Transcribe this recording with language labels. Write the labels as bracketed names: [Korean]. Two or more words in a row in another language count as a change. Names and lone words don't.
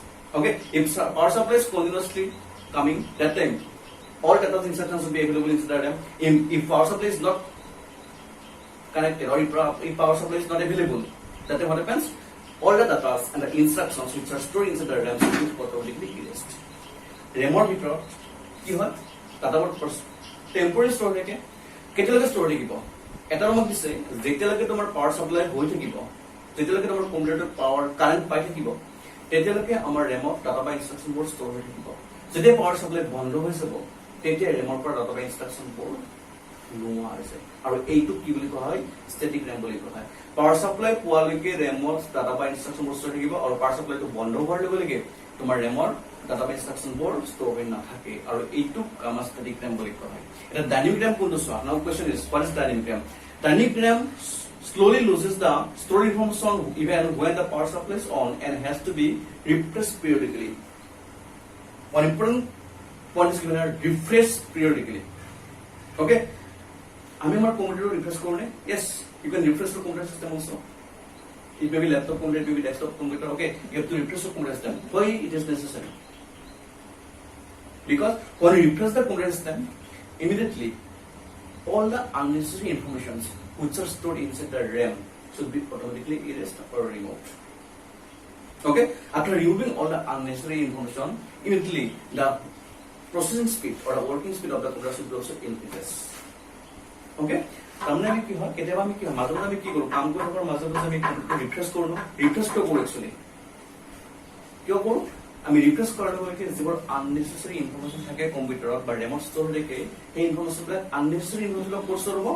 [English] Okay, if power supply is continuously coming, that time all data instructions will be available inside the RAM. If power supply is not connected or if power supply is not available, that time what happens? All the data and the instructions which are stored inside the RAM should be automatically erased. [Assamese] RAM or ভিতৰত কি হয়? [English] Data temporary store [Assamese] থাকে, কেতিয়ালৈকে store থাকিব? এটা রকম দিছে যেতিয়ালৈকে তোমাৰ [English] power supply [Assamese] হৈ থাকিব, যেতিয়ালৈকে তোমাৰ কম্পিউটাৰৰ পাৱাৰ কাৰেন্ট পাই থাকিব, তেতিয়ালৈকে আমাৰ ৰেমত ডাটা বা ইনষ্ট্ৰাকচন বোৰ ষ্ট'ৰ হৈ থাকিব। যেতিয়া [English] power supply [Assamese] বন্ধ হৈ যাব তেতিয়া ৰেমৰ পৰা ডাটা বা ইনষ্ট্ৰাকচন বোৰ নোহোৱা হৈ যায়, আৰু এইটো কি বুলি কোৱা হয়? [English] static RAM [Assamese] বুলি কোৱা হয়। [English] power supply [Assamese] পোৱালৈকে ৰেমত ডাটা বা ইনষ্ট্ৰাকচন বোৰ ষ্ট'ৰ থাকিব, আৰু [English] power supply [Assamese] বন্ধ হোৱাৰ লগে লগে তোমাৰ ৰেমৰ ডাটা বা ইনষ্ট্ৰাকচন বোৰ ষ্ট'ৰ হৈ নাথাকে, আৰু এইটো আমাৰ [English] static RAM [Assamese] বুলি কোৱা হয়। [English] এটা dynamic RAM [Assamese] কোনটো চোৱা? [English] now question is, what is dynamic RAM? Dynamic RAM slowly loses the stored information even when the power supply is on and has to be refreshed periodically. One important point is given here: refresh periodically. [Assamese] Okay, আমি আমাৰ কম্পিউটাৰ ৰিফ্ৰেছ কৰোঁ নে? [English] Yes, you can refresh the computer system also. It may be laptop computer, it may be desktop computer. Okay, you have to refresh the computer system. Why it is necessary? Because when you refresh the computer system, immediately all the unnecessary informations which are stored inside the RAM should be automatically erased or removed. Okay, after removing all the unnecessary information, immediately the processing speed or the working speed of the computer should be also increases. [Assamese] Okay, তাৰমানে আমি কি হয়, কেতিয়াবা আমি কি হয়, মাজে মাজে আমি কি কৰোঁ, কাম কৰি থকাৰ মাজে মাজে আমি ৰিফ্ৰেছ কৰোঁ ন, ৰিফ্ৰেছ কিয় কৰোঁ? একচুৱেলি কিয় কৰোঁ? আমি ৰিফ্ৰেছ কৰাৰ লগে লগে যিবোৰ [English] unnecessary information [Assamese] থাকে কম্পিউটাৰত বা ৰেমত ষ্ট'ৰ থাকে, সেই ইনফৰমেশ্যনবিলাক [English] unnecessary information [Assamese] ক'ত ষ্ট'ৰ হ'ব?